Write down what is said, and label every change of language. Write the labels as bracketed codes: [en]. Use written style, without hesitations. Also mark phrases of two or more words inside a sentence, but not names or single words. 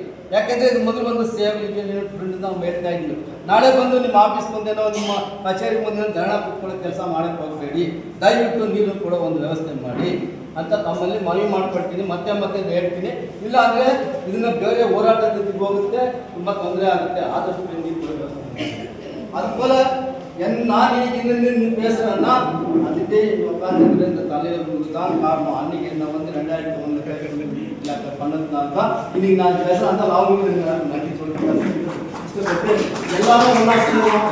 [kn] ಯಾಕೆಂದರೆ ಇದು ಮೊದಲು ಒಂದು ಸೇವೆಗೆ ನಾವು ಹೇಳ್ತಾ ಇದ್ದೀವಿ. ನಾಳೆ ಬಂದು ನಿಮ್ಮ ಆಫೀಸ್ ಮುಂದೆನೋ ನಿಮ್ಮ ಕಚೇರಿ ಮುಂದೆ ಧರಣ ಕುತ್ಕೊಳ್ಳೋ ಕೆಲಸ ಮಾಡೋಕ್ಕೆ ಹೋಗಬೇಡಿ, ದಯವಿಟ್ಟು ನೀರು ಕೂಡ ಒಂದು ವ್ಯವಸ್ಥೆ ಮಾಡಿ ಅಂತ ತಮ್ಮಲ್ಲಿ ಮನವಿ ಮಾಡ್ಕೊಳ್ತೀನಿ. ಮತ್ತೆ ಮತ್ತೆ ಹೇಳ್ತೀನಿ, ಇಲ್ಲ ಅಂದರೆ ಇದನ್ನು ಬೇರೆ ಹೋರಾಟದ ಹೋಗುತ್ತೆ, ತುಂಬ ತೊಂದರೆ ಆಗುತ್ತೆ. ಆದಷ್ಟು ನೀರು ಕೂಡ ವ್ಯವಸ್ಥೆ ಮಾಡಿ. [ta] அதுபோல நான் இன்னைக்கு பேசுகிறேன்னா அதுக்கே உட்காந்துருந்து தலைவர்களுக்கு தான் காரணம். அன்றைக்கி நான் வந்து 2001 பண்ணதுனால தான் இன்னைக்கு நான் பேசுகிறேன். அந்த அவங்களுக்கு நன்றி சொல்லிட்டு எல்லாரும் ஒன்றா செய்யலாம்.